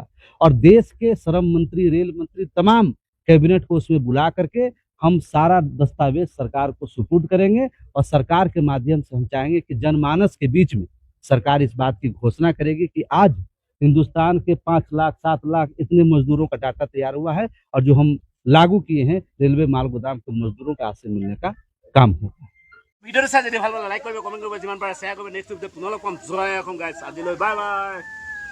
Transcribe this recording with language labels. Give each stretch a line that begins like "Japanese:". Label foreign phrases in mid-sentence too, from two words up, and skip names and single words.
Hindi: और देश के श्रम मंत्री, रेल मंत्री, तमाम कैबिनेट को उसमें बुला करके हम सारा दस्तावेज सरकार को सुपुर्द करेंगे और सरकार के माध्यम से हम चाहेंगे कि जनमानस के बीच में सरकार इस बात की घोषणा करेगी कि आज हिंदुस्तान के 5 लाख 7 लाख इतने मजदूरों का डाटा तैयार हुआ है और जो हम लागू किए हैं रेलवे माल गोदाम के मजदूरों के हाथ से मिलने का काम होगा।
Assamese: ভিডিওটো চাই যদি ভাল পালে লাইক কৰিব, কমেণ্ট কৰিব, যিমান পাৰে শ্বেয়াৰ কৰিব। নেক্সট ভিডিঅ'ত পুনৰ লগ পাম। জয় অসম গাইছ, আজিলৈ বাই বাই।